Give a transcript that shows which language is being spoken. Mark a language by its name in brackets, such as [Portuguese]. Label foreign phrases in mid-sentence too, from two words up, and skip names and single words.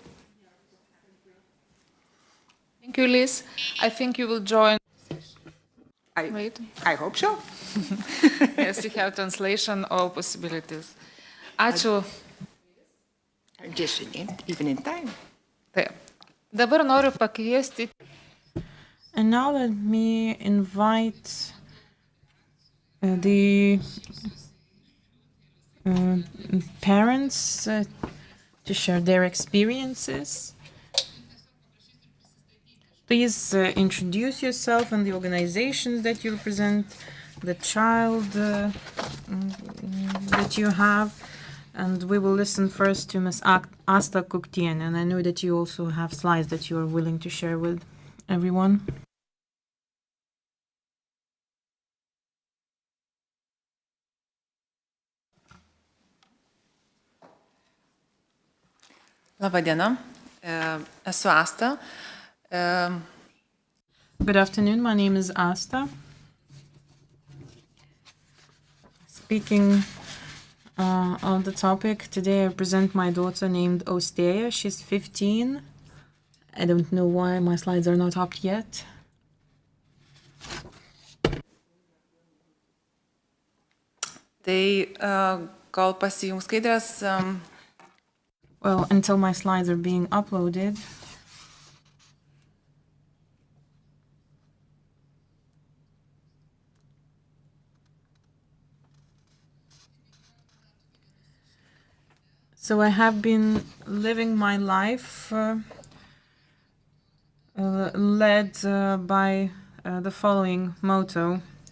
[English] Thank you, Liz. I think you will join. Wait. I hope so. Yes, you have translation, all possibilities. [Lithuanian] Ačiū. [English] Just even in time. [Lithuanian] Taip. Dabar noriu pakviesti. [English] And now let me invite the parents to share their experiences. Please introduce yourself and the organizations that you represent, the child that you have. And we will listen first to Ms. Asta Kuktien. And I know that you also have slides that you are willing to share with everyone. [Lithuanian] Labą dieną, esu Asta. [English] Good afternoon, my name is Asta. Speaking on the topic, today I present my daughter named Ostea. She's 15. I don't know why my slides are not up yet. [Lithuanian] Tai kol pasijungs skaidrės. [English] Well, until my slides are being uploaded. So I have been living my life led by the following motto.